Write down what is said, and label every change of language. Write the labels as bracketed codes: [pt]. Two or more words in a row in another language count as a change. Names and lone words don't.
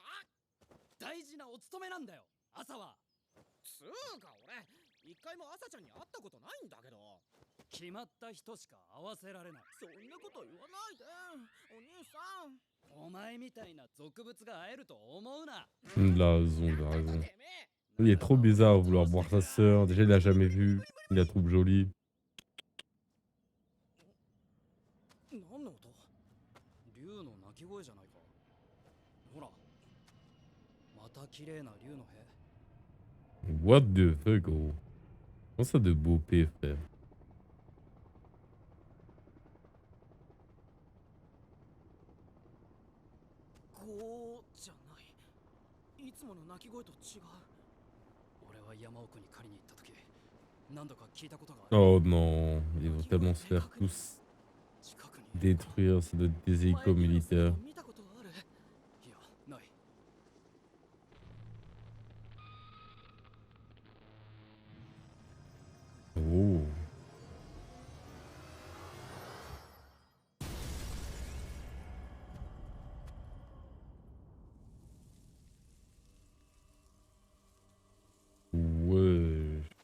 [ja] 大事なお勤めなんだよ、朝は。つうか俺一回も朝ちゃんに会ったことないんだけど。決まった人しか合わせられない。そんなこと言わないでお兄さん。お前みたいな俗物が会えると思うな。 [fr] Il a raison, il a raison. Il est trop bizarre à vouloir voir sa sœur. Déjà, il l'a jamais vue. Il la trouve jolie. [ja] 何の音？竜の鳴き声じゃないか。ほら、また綺麗な竜の兵。 [en] What the fuck, [fr] gros? Comment ça de beau P, frère? [ja] こうじゃない。いつもの鳴き声と違う。俺は山奥に狩りに行った時、何度か聞いたことがある。 [fr] Oh non, ils vont tellement se faire tous [ja] 近くに [fr] détruire. Ça doit être des hélicos militaires. [ja] 見たことある。いや、ない。 Oh. [fr] Ouais.